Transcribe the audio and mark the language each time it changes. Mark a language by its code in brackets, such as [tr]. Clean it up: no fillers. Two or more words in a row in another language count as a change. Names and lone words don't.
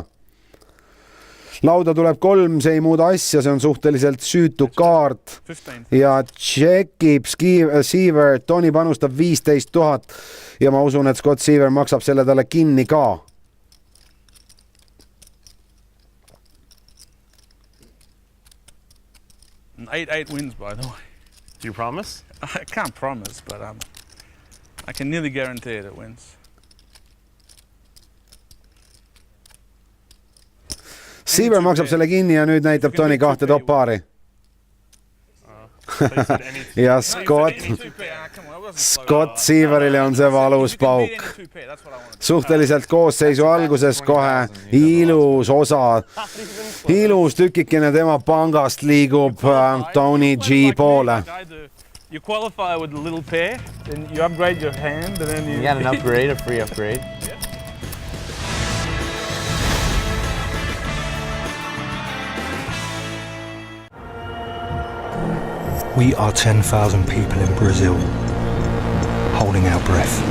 [et] Lauda tuleb 3, see ei muuda asja, see on suhteliselt süütu kaart ja checkib Seaver, Tony panustab 15000 ja ma usun, et Scott Seaver maksab selle talle kinni ka. [en] 8 wins, by the way. Do you promise? I can't promise, but I can nearly guarantee it wins. [et] Siever maksab selle kinni ja nüüd näitab Tony 2 top-paari. Ja Scott Sieverile on see valus pauk. Suhteliselt koosseisu alguses kohe ilus osa, ilus tükikene tema pangast liigub Tony G poole. [en] You qualify with a little pair, then you upgrade your hand, and then You got an upgrade, a free upgrade. We are 10,000 people in Brazil, holding our breath.